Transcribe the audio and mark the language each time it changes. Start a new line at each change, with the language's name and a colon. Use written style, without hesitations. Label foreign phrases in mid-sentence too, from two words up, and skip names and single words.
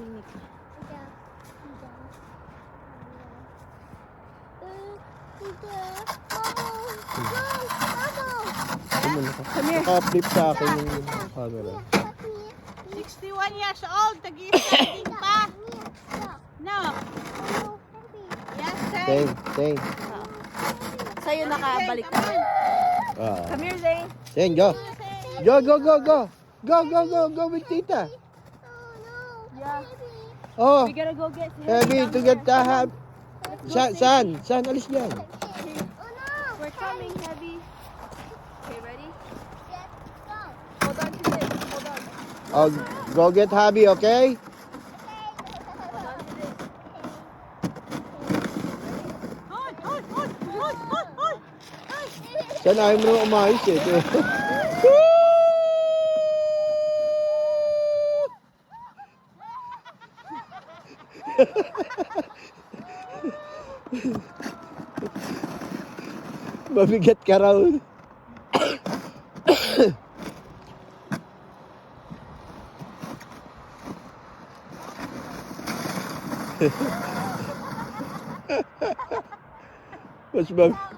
Filipino: Naka-flip sa akin yung camera. 61 years old, tag-i-standing pa.
English: No. Yes, sir. Shane.
Filipino: Sa'yo nakabalik na. Ah.
English: Come here, Zane. Shane, go. Go, go, go, go. Go, go, go, go with tita. Yeah. Oh, We gotta go get heavy to get the hab.
Filipino: Saan? Alis dyan.
English: We're coming, Heavy. Okay, ready? Hold on to this. Hold on. Oh, go get hubby, okay? Hold on to this. Hold.
Filipino: Saan ayaw mo naman umayos eh. Mabigat ka raw. Mas mag...